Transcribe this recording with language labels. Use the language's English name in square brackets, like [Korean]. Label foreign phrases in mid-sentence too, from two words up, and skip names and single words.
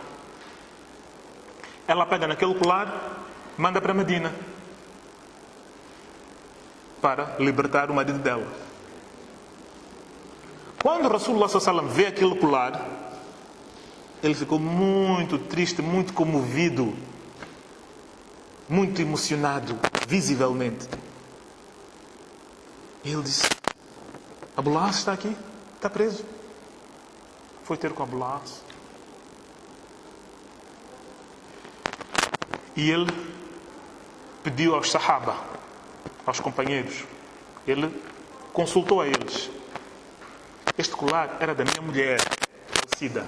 [Portuguese] Ela pega naquele colar, manda para Medina, para libertar o marido dela. Quando Rasulullah SAW vê aquele colar, ele ficou muito triste, muito comovido, muito emocionado, visivelmente. E ele disse: Abu al-As está aqui, está preso. Foi ter com Abu al-As. E ele pediu aos sahaba, aos companheiros, ele consultou a eles. Este colar era da minha mulher, falecida.